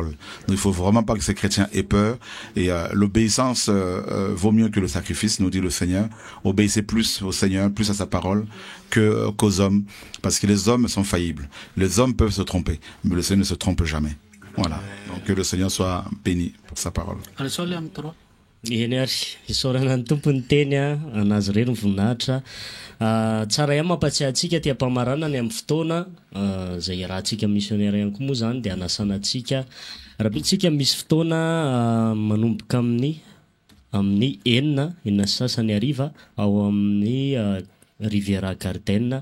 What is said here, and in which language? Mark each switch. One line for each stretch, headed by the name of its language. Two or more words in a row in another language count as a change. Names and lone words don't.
French: Donc il faut vraiment pas que ces chrétiens aient peur. Et l'obéissance vaut mieux que le sacrifice, nous dit le Seigneur. Obéissez plus au Seigneur, plus à sa parole qu'aux hommes, parce que les hommes sont faillibles. Les hommes peuvent se tromper, mais le Seigneur ne se trompe jamais. Voilà. Donc que le Seigneur soit béni pour sa parole.
Malagasy: Eny ary isaorana ny tompony teny anazy ireny voninahitra tsara ihany mampatsiahy antsika ty ampamarana ny amin'ny fotoana zay rahantsika missionnaire ihany koa moa zany de anasana antsika raha bitsika misy fotoana manomboka amin'ny enina sasany ariva ao amin'ny Riviera Garden.